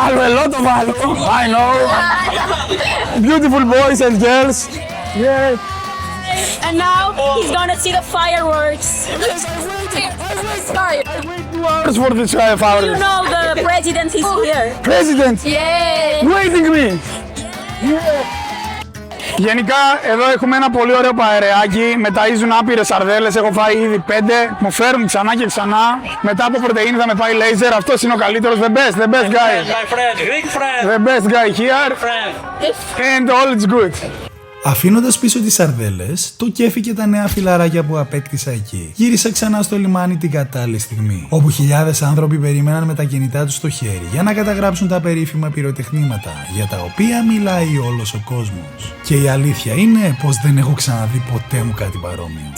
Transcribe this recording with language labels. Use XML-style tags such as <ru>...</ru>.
<en>A lot of alho. I know. Beautiful boys and girls. Yes. And now he's gonna see the fireworks. Yes, I wait 2 hours for this You fireworks. know the president is here. President. Yeah. Waiting me.</en> <el>Γενικά εδώ έχουμε ένα πολύ ωραίο παερεάκι, με ταΐζουν άπειρες σαρδέλες, έχω φάει ήδη 5, μου φέρουν ξανά και ξανά, μετά από πρωτεΐνη θα με πάει λέιζερ, αυτός είναι ο καλύτερος,</el> <en>the best guy. My friend, Greek friend. The best guy here and all is good.</en> <el>Αφήνοντας πίσω τις σαρδέλες, το κέφι και τα νέα φιλαράκια που απέκτησα εκεί, γύρισα ξανά στο λιμάνι την κατάλληλη στιγμή, όπου χιλιάδες άνθρωποι περίμεναν με τα κινητά τους στο χέρι για να καταγράψουν τα περίφημα πυροτεχνήματα για τα οποία μιλάει όλος ο κόσμος. Και η αλήθεια είναι πως δεν έχω ξαναδεί ποτέ μου κάτι παρόμοιο.</el>